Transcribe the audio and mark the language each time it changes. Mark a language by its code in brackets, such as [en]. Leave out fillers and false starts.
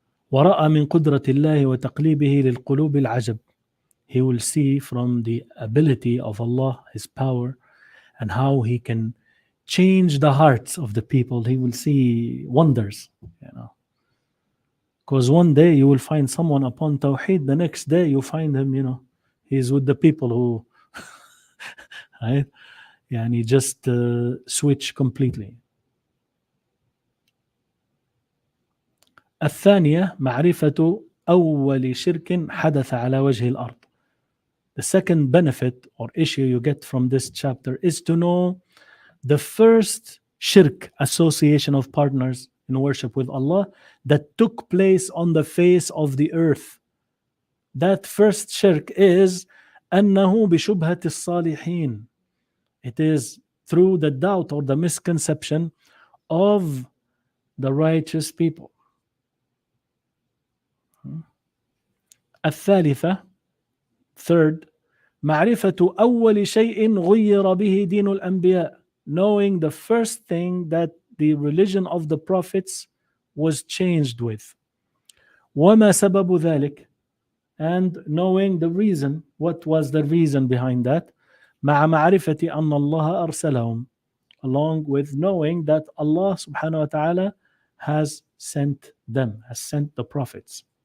[ar] ورأى من قدرة الله وتقليبه للقلوب العجب. [en] He will see from the ability of Allah, His power, and how He can change the hearts of the people. He will see wonders, Because one day you will find someone upon Tawheed, the next day you find him, he's with the people who, right? Just switch completely. [ar] الثانية معرفة أول شرك حدث على وجه الأرض. [en] The second benefit or issue you get from this chapter is to know the first shirk, association of partners in worship with Allah, that took place on the face of the earth. That first shirk is [ar] أنه بشبهة الصالحين. [en] It is through the doubt or the misconception of the righteous people. [ar] الثالثة, [en] third, [ar] معرفة أول شيء غير به دين الأنبياء. [en] Knowing the first thing that the religion of the prophets was changed with. [ar] وما سبب ذلك, [en] and knowing the reason, what was the reason behind that. [ar] مع معرفة أن الله أرسلهم, [en] along with knowing that Allah subhanahu wa ta'ala has sent them, has sent the prophets.